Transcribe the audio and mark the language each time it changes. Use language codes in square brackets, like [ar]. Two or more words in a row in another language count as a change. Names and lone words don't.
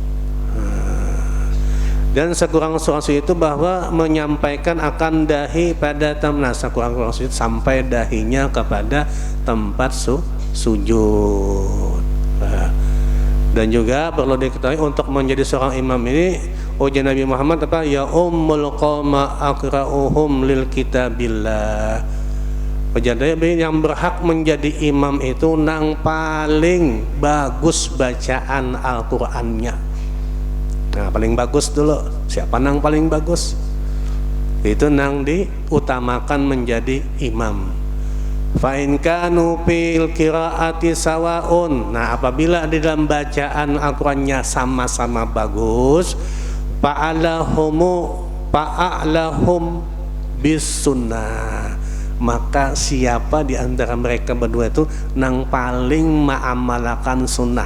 [id] Dan sekurang-kurang sujud itu bahwa menyampaikan akan dahi pada tempat sekurang-kurang sujud sampai dahinya kepada tempat sujud. Dan juga perlu diketahui untuk menjadi seorang imam ini ujian Nabi Muhammad [ar] يؤم القوم أقرؤهم لكتاب الله. [bjn] Jadi yang berhak menjadi imam itu nang paling bagus bacaan Al-Qur'annya. Nah paling bagus dulu, siapa nang paling bagus? Itu nang diutamakan menjadi imam. [ar] فإن كانوا في القراءة سواء. [bjn] Nah apabila di dalam bacaan Al-Qur'annya sama-sama bagus, [ar] فأعلمهم بالسنة. [bjn] Maka siapa di antara mereka berdua itu nang paling mengamalkan sunnah.